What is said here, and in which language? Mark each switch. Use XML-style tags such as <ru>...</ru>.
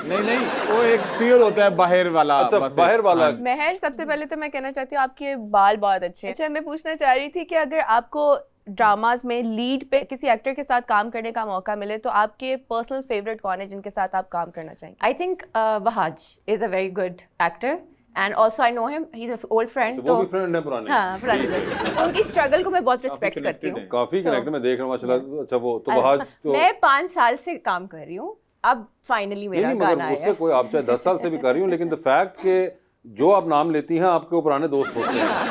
<hi>नहीं, वो एक फियर होता है बाहर वाला। अच्छा, बस बाहर वाला। हाँ। महर, सबसे पहले तो मैं कहना चाहती हूँ आपके बाल बहुत अच्छे हैं। अच्छा, मैं पूछना चाह रही थी कि अगर आपको ड्रामाज में लीड पे किसी एक्टर के साथ काम करने का मौका मिले तो आपके पर्सनल फेवरेट कौन है जिनके साथ आप काम करना चाहेंगे?</hi> <en>I think Bahaj is a very good actor and also I know him. He's an old friend.</en> <hi>तो वो भी फ्रेंड है पुराने? हाँ, पुराने दोस्त। तो उनकी स्ट्रगल को मैं बहुत रिस्पेक्ट करती हूँ। काफी</hi> <en>So,</en> <hi>कनेक्ट में देख रहा हूँ माशाल्लाह। अच्छा, वो तो बहाज तो मैं 5 साल से काम कर रही हूँ, अब फाइनली मेरा नहीं, गाना मगर आया। उससे कोई, आप चाहे 10 साल से भी कर रही हूँ, लेकिन द फैक्ट के जो आप नाम लेती हैं आपके वो पुराने दोस्त होते हैं।</hi>